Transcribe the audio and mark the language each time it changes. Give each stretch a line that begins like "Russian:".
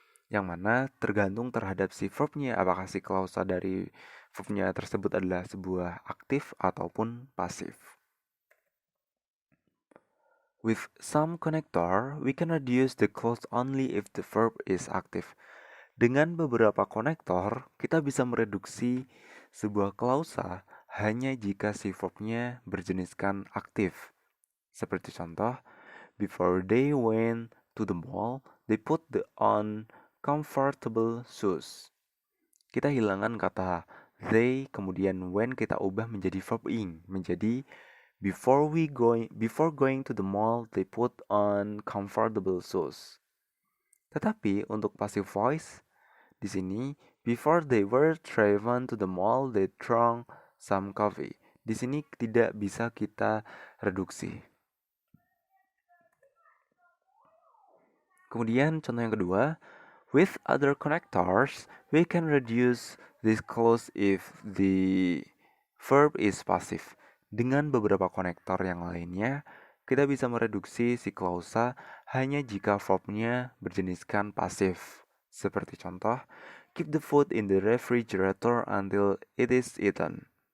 Indonesian: Yang mana tergantung terhadap si verbnya, apakah si klausa dari verbnya tersebut adalah sebuah aktif ataupun pasif.
English: With some connector, we can reduce the clause only if the verb is active.
Indonesian: Dengan beberapa konektor, kita bisa mereduksi sebuah klausa hanya jika si verbnya berjeniskan aktif. Seperti contoh,
English: before they went to the mall, they put on comfortable shoes.
Indonesian: Kita hilangkan kata they, kemudian when kita ubah menjadi verb ing, menjadi
English: before going to the mall, they put on comfortable shoes.
Indonesian: Tetapi untuk
English: passive voice
Indonesian: di sini,
English: before they were driven to the mall, they drank some coffee.
Indonesian: Di sini tidak bisa kita reduksi. Kemudian contoh yang kedua,
English: with other connectors, we can reduce this clause if the verb is passive.
Indonesian: Dengan beberapa konektor yang lainnya, kita bisa mereduksi si klausa hanya jika verbnya berjeniskan pasif. Seperti contoh,
English: keep the food in the refrigerator until it is eaten.